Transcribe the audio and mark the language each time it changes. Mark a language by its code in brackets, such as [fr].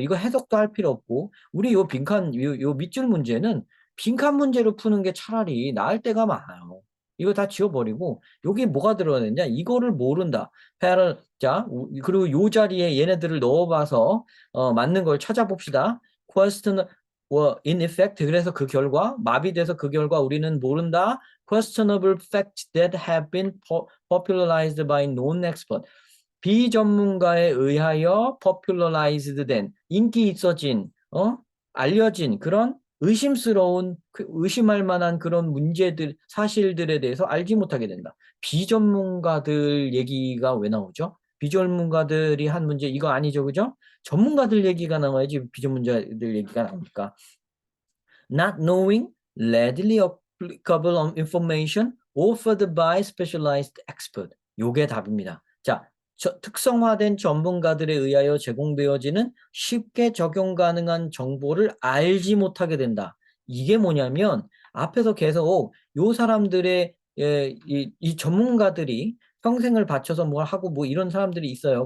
[ko] 이거 해석도 할 필요 없고 우리 요 밑줄 문제는 빈칸 문제로 푸는 게 차라리 나을 때가 많아요. 이거 다 지워버리고 여기 뭐가 들어가느냐 이거를 모른다. 자 그리고 요 자리에 얘네들을 넣어봐서 맞는 걸 찾아봅시다. [en] question in effect [ko] 그래서 그 결과 마비돼서 그 결과 우리는 모른다. [en] questionable facts that have been popularized by known expert. [ko] 비전문가에 의하여 popularized 된 인기 있어진 알려진 그런 의심할 만한 그런 문제들, 사실들에 대해서 알지 못하게 된다. 비전문가들 얘기가 왜 나오죠? 비전문가들이 한 문제, 이거 아니죠, 그죠? 전문가들 얘기가 나와야지 비전문가들 얘기가 나옵니까? [en] Not knowing readily applicable information offered by specialized expert. [ko] 요게 답입니다. 자, 특성화된 전문가들에 의하여 제공되어지는 쉽게 적용 가능한 정보를 알지 못하게 된다. 이게 뭐냐면 앞에서 계속 요 사람들의 이 전문가들이 평생을 바쳐서 뭘 하고 뭐 이런 사람들이 있어요.